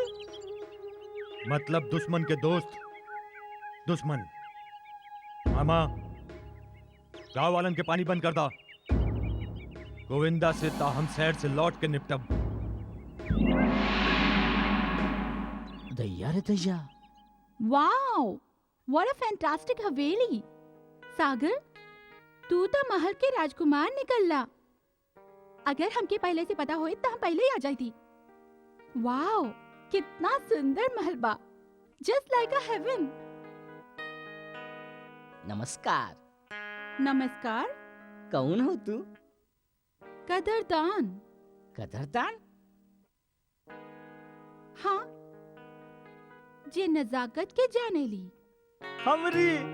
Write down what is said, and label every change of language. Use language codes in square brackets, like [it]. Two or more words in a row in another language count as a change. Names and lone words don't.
[bho] मतलब दुश्मन के दोस्त दुश्मन। मामा, गांव वालन के पानी बंद कर दा। गोविंदा से ता हम शहर से लौट के निपटब। दैया रे दैया। [en] wow, what a fantastic हवेली। [bho] सागर, तू तो महल के राजकुमार निकलला। अगर हमके पहले से पता होए तो हम पहले ही आ जाती। वाओ, कितना सुंदर महल बा, [en] just like a heaven. [bho] नमस्कार। नमस्कार। कौन हो तू? कदरदान। कदरदान? हाँ, जे नजाकत के जाने ली। हमरी